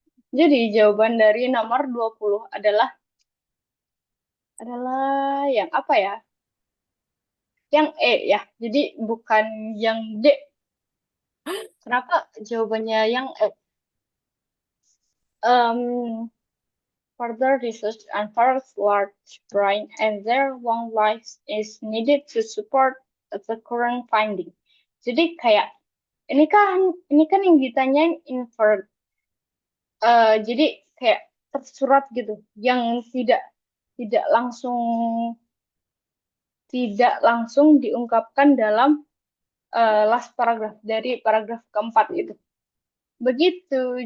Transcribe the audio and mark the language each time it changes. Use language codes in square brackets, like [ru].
[id] Jadi jawaban dari nomor 20 adalah yang apa ya? Yang E ya. Jadi bukan yang D. Kenapa jawabannya yang E? [en] Um, Further research unfolds large brain and their long lives is needed to support the current finding. [id] Jadi kayak ini kan yang ditanyain invert. Jadi kayak tersurat gitu, yang tidak langsung tidak langsung diungkapkan dalam last paragraph dari paragraf keempat itu. Begitu.